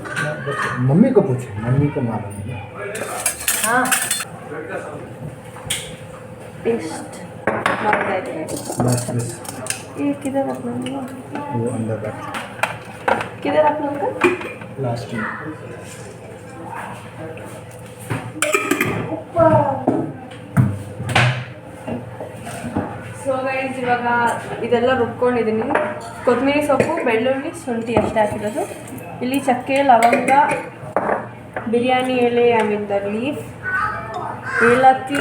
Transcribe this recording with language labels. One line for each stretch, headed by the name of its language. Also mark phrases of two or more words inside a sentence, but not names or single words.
Hindi: मम्मी को पूछो, मम्मी को मालूम है. हाँ पेस्ट मारता है. बस बस ये किधर रखना है? वो अंदर रख. किधर रखना होगा? लास्ट में.
English: so guys
Kannada: ಇವಾಗ ಇದೆಲ್ಲ ರುಬ್ಕೊಂಡಿದ್ದೀನಿ. ಕೊತ್ತಂಬರಿ ಸೊಪ್ಪು, ಬೆಳ್ಳುಳ್ಳಿ, ಶುಂಠಿ ಅಷ್ಟೇ ಹಾಕಿರೋದು. ಇಲ್ಲಿ ಚಕ್ಕೆ, ಲವಂಗ, ಬಿರಿಯಾನಿ ಎಲೆ,
English: I mean the leaf,
Kannada: ಏಲಕ್ಕಿ.